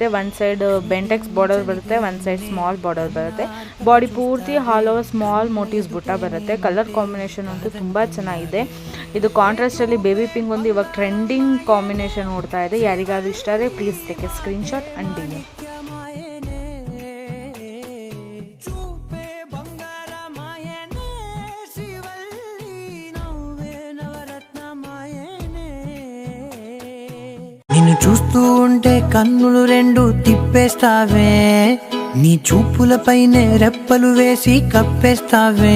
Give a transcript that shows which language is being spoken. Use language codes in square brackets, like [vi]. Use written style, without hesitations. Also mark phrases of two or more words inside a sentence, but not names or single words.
[kn] ಒಂದು ಸೈಡ್ ಬೆಂಟೆಕ್ಸ್ ಬಾರ್ಡರ್ ಬರುತ್ತೆ, ಒಂದು ಸೈಡ್ [en] small border [kn] ಬರುತ್ತೆ. ಬಾಡಿ ಪೂರ್ತಿ [en] all over small motifs [kn] ಬುಟ್ಟ ಬರುತ್ತೆ. [en] colour combination [kn] ಅಂತೂ ತುಂಬ ಚೆನ್ನಾಗಿದೆ. ಇದು ಕಾಂಟ್ರಾಸ್ಟಲ್ಲಿ [en] baby pink [kn] ಒಂದು ಇವಾಗ [en] trending combination [kn] ಓಡ್ತಾ ಇದೆ. ಯಾರಿಗಾದ್ರೂ ಇಷ್ಟ ಆದರೆ [en] please take a screenshot and DM. [te] నిన్ను చూస్తూ ఉంటే కన్నులు రెండు తిప్పేస్తావే, నీ చూపులపైనే రెప్పలు వేసి కప్పేస్తావే.